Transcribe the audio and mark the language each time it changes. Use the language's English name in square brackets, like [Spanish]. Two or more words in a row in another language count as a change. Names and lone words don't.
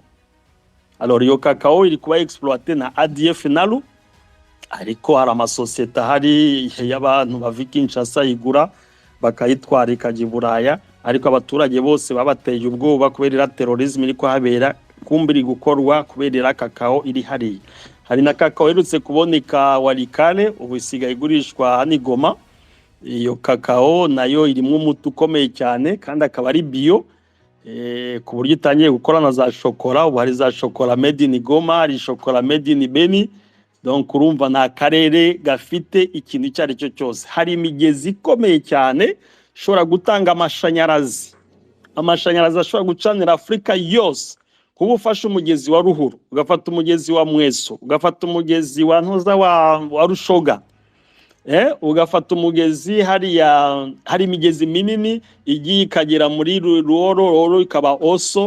[Kinyarwanda] Alors iyo kakao iri kuba exploiter na ADF Nalu, ariko hari amasosiyete hari y'abantu bava Kinshasa igura bakayitwara ikajya i Buraya, ariko abaturage bose babateye ubwoba kubera terrorism iri kuhabera, kumbiri gukorwa kubera kakao iri hariya. Hari na kakao irutse kuboneka Walikale, ubu isigaye igurishwa hano Goma. Iyo kakao nayo irimo umuti ukomeye cyane, kandi akaba ari bio, ku buryo itangiye gukorana za shokora. Ubu hari za shokora [English] made in Goma, [Kinyarwanda] hari shokora [English] made in Beni. [Kinyarwanda] Donc urumva na karere gafite ikintu icyo ari cyo cyose. Hari imigezi ikomeye cyane ishobora gutanga amashanyarazi ashobora gucanira Afrika yose. Kuba ufashe umugezi wa Ruhuru, ugafata umugezi wa Mweso, ugafata umugezi wa Ntuza wa Rushoga, ugafata umugezi hari imigezi minini igiye ikagera muri Ruoro ikaba Oso.